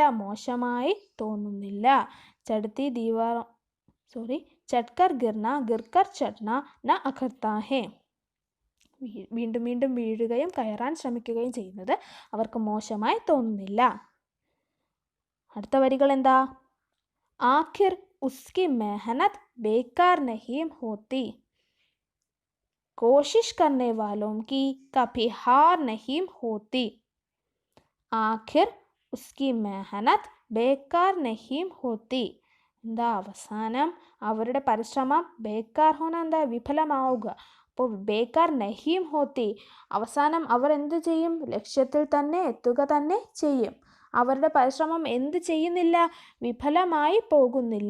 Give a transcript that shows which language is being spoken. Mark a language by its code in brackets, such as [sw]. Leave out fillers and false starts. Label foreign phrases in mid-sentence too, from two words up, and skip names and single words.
[ml] മോശമായി തോന്നുന്നില്ല. [hi] चढ़कर गिरकर चढ़ना न अखरता है. [ml] വീണ്ടും വീണ്ടും വീഴുകയും കയറാൻ ശ്രമിക്കുകയും ചെയ്യുന്നത് അവർക്ക് മോശമായി തോന്നുന്നില്ല. അടുത്ത വരികൾ എന്താ? [hi] आखिर उसकी मेहनत बेकार नहीं होती, कोशिश करने वालों की कभी हार नहीं होती. आखिर उसकी मेहनत बेकार नहीं होती. [ml] എന്താ? അവസാനം അവരുടെ പരിശ്രമം [hi] बेकार होना [ml] എന്താ? വിഫലമാവുക. അപ്പോൾ [hi] बेकार नहीं होती, [ml] അവസാനം അവർ എന്ത് ചെയ്യും? ലക്ഷ്യത്തിൽ തന്നെ എത്തുക തന്നെ ചെയ്യും. അവരുടെ പരിശ്രമം എന്ത് ചെയ്യുന്നില്ല? വിഫലമായി പോകുന്നില്ല.